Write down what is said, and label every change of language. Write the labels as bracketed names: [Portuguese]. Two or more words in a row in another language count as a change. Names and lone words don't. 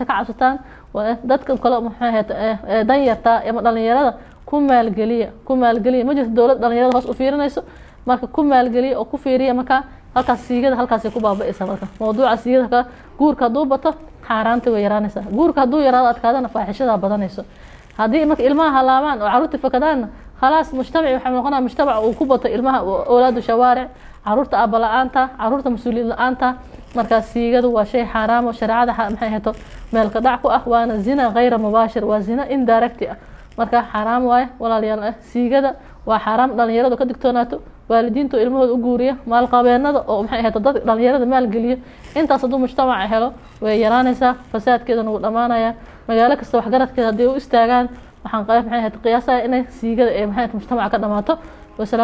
[Somali] ka cabsataan dadka kale maxay ahayd dan yarta ama dhalinyarada ku maalgeliya ma jirto dawlad dhalinyarada hoos u fiirinayso marka ku maalgeliya oo ku fiiriya marka halkaas siigada halkaas ay ku baaba'aysa marka mawduuca siigada guurka haduu bato xaraanta way yaraanaysaa guurka haduu yaraado adkaadana faaxishada badanayso hadii marka ilmaha halaabaan oo caruurta fakadaan [Arabic] خلاص مجتمع [Somali] waxa noqonaa mujtamac uu ku bato ilmaha awlaadu shawaaric caruurta abalaanta caruurta mas'uuliyad la'aanta marka siigadu waa shay xaraam oo shariicada maxay hayto meel ka dhac ku ah waana zina [Arabic] غير مباشر [Somali] waa zina indirect ah marka xaraam waay walaalayaal siigada waa xaraam dhalinyaradu ka digtoonaato waalidiintu ilmahooda u guuriya maal qabeenada oo maxay hayto dad dhalinyarada maal geliyo intaas haduu mujtamac helo way yaraanaysaa fasaadkeedana uu dhamaanaya magaalo kasta wax garadkeeda hadii u istaagaan waxaan maxay ahayd qiyaasaha inay siigada ee maxay mujtamaca ka dhamaato.